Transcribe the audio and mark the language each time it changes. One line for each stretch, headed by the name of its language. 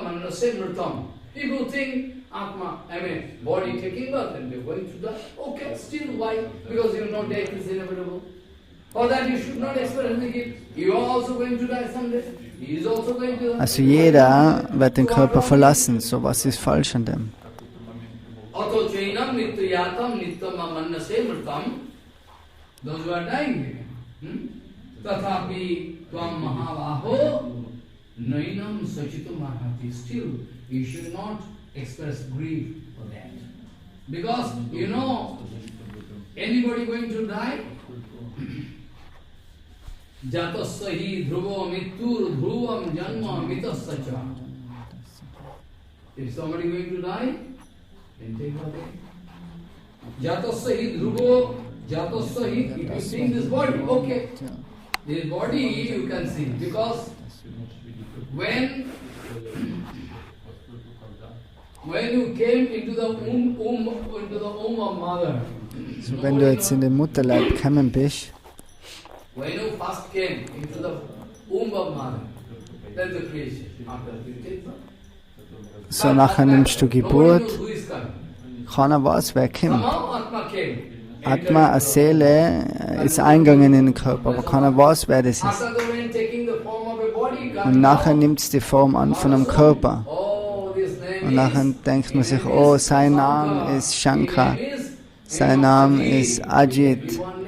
English: If you think Atma, body taking birth and you're going to die, okay, still why? Because you know death is inevitable. For that you should not expect anything. You are also going to die someday. He is also going to die.
German: Also jeder wird den Körper verlassen, so was ist falsch an dem?
Sanskrit: Atho chainam nityatam nityam mannase mritam.
English: Those who are dying.
Sanskrit: Tathapi tvam mahavaho nainam sachitum arhati.
English: Still, you should not express grief for that. Because, anybody going to die?
Sanskrit: Jatassahi dhruva mittur dhruvam janma mitassacha.
English: If somebody going to die, then take her away.
Sanskrit: Jatassahi dhruva, jatassahi,
English: if you see this body, okay. This body you can see, because when you came into the womb of mother,
German: So, wenn du jetzt in den Mutterleib gekommen bist,
English: when you first came into the womb of mother, that's the creation. After you take birth.
German: so nachher nimmst du Geburt,
English: Nobody knows who is coming.
German: keiner weiß, wer kommt.
English: Somehow Atma came.
German: Atma, eine Seele, ist eingegangen in den Körper, aber keiner weiß, wer das ist.
English: After the man taking the form of a body,
German: Und nachher nimmt es die Form an von einem Körper.
English: oh, this name
German: Und nachher denkt man sich, oh, sein Name ist Shankar, sein Name ist Ajit.